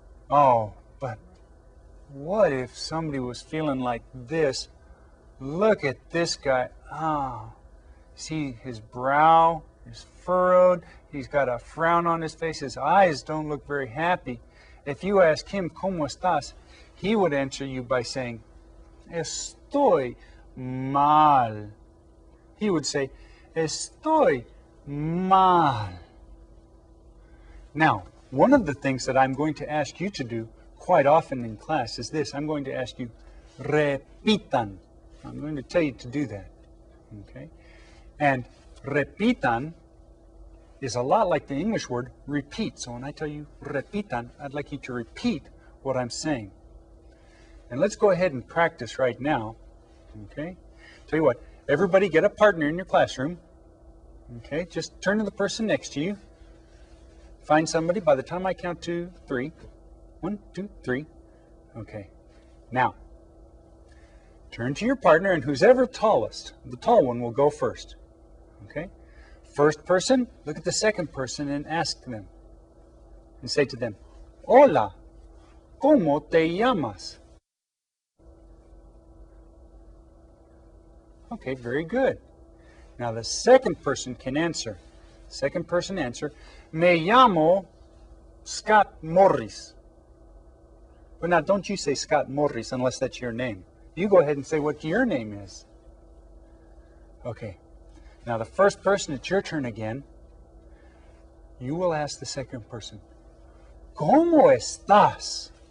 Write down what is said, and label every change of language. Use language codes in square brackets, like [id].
[en] Oh, but what if somebody was feeling like this? Look at this guy. Ah, see his brow is furrowed. He's got a frown on his face. His eyes don't look very happy. If you ask him, [es] ¿Cómo estás? [en] He would answer you by saying, [es] Estoy mal. [en] He would say, [es] Estoy mal. [en] Now, one of the things that I'm going to ask you to do quite often in class is this. I'm going to ask you, repitan. I'm going to tell you to do that. Okay? And repitan is a lot like the English word repeat. So when I tell you repitan, I'd like you to repeat what I'm saying. And let's go ahead and practice right now. Okay? Tell you what, everybody get a partner in your classroom. Okay? Just turn to the person next to you. Find somebody by the time I count to 3. 1, 2, 3. Okay. Now, turn to your partner, and who's ever tallest, the tall one will go first. Okay? First person, look at the second person and ask them. And say to them, [es] Hola, ¿cómo te llamas? [en] Okay, very good. Now the second person can answer. Second person answer, [es] Me llamo Scott Morris. [en] But now don't you say Scott Morris unless that's your name. You go ahead and say what your name is. Okay. Now the first person, it's your turn again. You will ask the second person, [es] ¿Cómo estás?